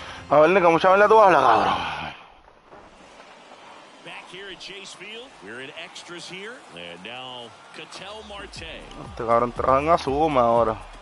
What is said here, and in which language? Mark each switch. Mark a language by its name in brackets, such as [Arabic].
[Spanish] A ver, Nico, mucha verdad tú hablas, cabrón. [English] Back here at Chase Field, we're in extras here, and now Ketel Marte. [Spanish] Este cabrón trabaja en Azuma ahora.